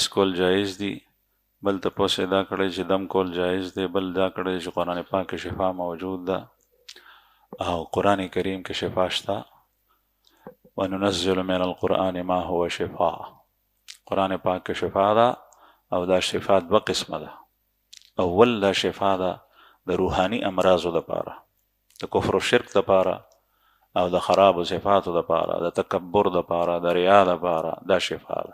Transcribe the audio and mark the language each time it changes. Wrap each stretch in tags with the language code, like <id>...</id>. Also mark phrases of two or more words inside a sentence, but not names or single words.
<ps>کول جایز دي، بل تپوس یې دا کړی چې دم کول جایز دی، بل دا کړی چې قرآن پاک کې شفا موجود ده او قرآن کریم کې شفا شته.</ps> <ar>وننزل من القرآن ما هو شفا،</ar> <ps>قرآن پاک کې شفا ده او دا شفا 2 قسمه ده. اول دا شفا ده د روحاني امراضو دپاره، د کفر و شرک دپاره او د خراب صفاتو دپاره، د تکبر دپاره، د ریا دپاره، دا شفا ده.</ps>